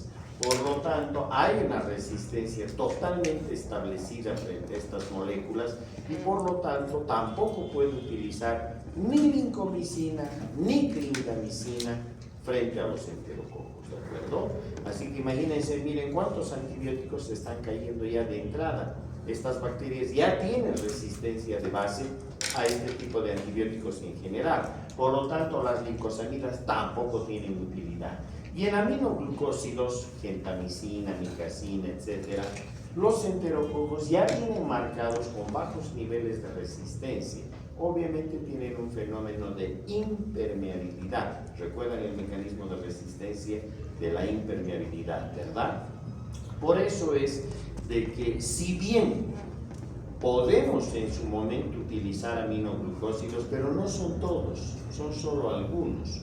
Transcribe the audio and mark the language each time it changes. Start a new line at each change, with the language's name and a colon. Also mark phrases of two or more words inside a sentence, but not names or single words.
Spanish: Por lo tanto, hay una resistencia totalmente establecida frente a estas moléculas y por lo tanto tampoco puede utilizar ni lincomicina ni clindamicina frente a los enterococos, ¿de acuerdo? Así que imagínense, miren cuántos antibióticos están cayendo ya de entrada. Estas bacterias ya tienen resistencia de base a este tipo de antibióticos en general. Por lo tanto, las lincosamidas tampoco tienen utilidad. Y en aminoglucósidos, gentamicina, micacina, etc., los enterococos ya vienen marcados con bajos niveles de resistencia. Obviamente tienen un fenómeno de impermeabilidad. ¿Recuerdan el mecanismo de resistencia de la impermeabilidad, verdad? Por eso es de que si bien podemos en su momento utilizar aminoglucósidos, pero no son todos, son solo algunos.